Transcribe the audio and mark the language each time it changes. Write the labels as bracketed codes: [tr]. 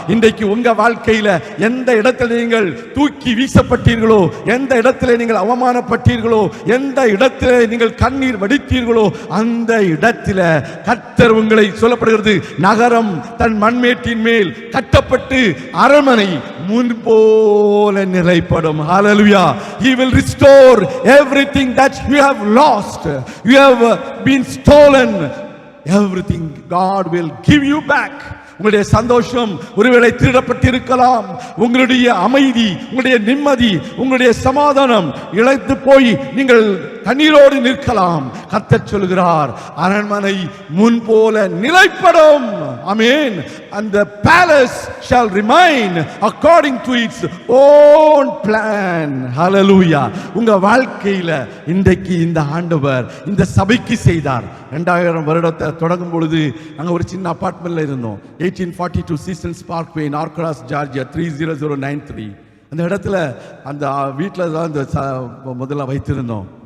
[ta] இன்றைக்கு உங்க வாழ்க்கையில எந்த இடத்தில் நீங்கள் தூக்கி வீசப்பட்டீர்களோ, எந்த இடத்திலே நீங்கள் அவமானப்பட்டீர்களோ, எந்த இடத்திலே நீங்கள் கண்ணீர் வடித்தீர்களோ, அந்த இடத்தில கர்த்தர் உங்களை, சொல்லப்படுகிறது, நகரம் தன் மண்மேட்டின் மேல் கட்டப்பட்டு அரண்மனை முன்போல நிலைப்படும். ஹல்லேலூயா. [en] He will restore everything that you have lost, you have been stolen. Everything God will give you back. [ta] உங்களுடைய சந்தோஷம் ஒருவேளை திருடப்பட்டிருக்கலாம். உங்களுடைய அமைதி, உங்களுடைய நிம்மதி, உங்களுடைய சமாதானம் இழந்து போய் நீங்கள் கண்ணீரோடு நிற்கலாம். கர்த்தர் சொல்கிறார், அரண்மனை முன் போல நிலைப்படும். ஆமென். [en] And the palace shall remain according to its own plan. Hallelujah. [ta] உங்க வாழ்க்கையில இன்றைக்கு இந்த ஆண்டவர் இந்த சபைக்கு செய்தார். 2000 வருடத்தை தொடங்கும் பொழுது நாங்க ஒரு சின்ன அபார்ட்மெண்ட்ல இருந்தோம். 1842 சீசன்ஸ் பார்க்வே, நார்க்ராஸ், ஜார்ஜியா 30093. அந்த இடத்துல அந்த வீட்டில் தான் முதல்ல வைத்திருந்தோம்.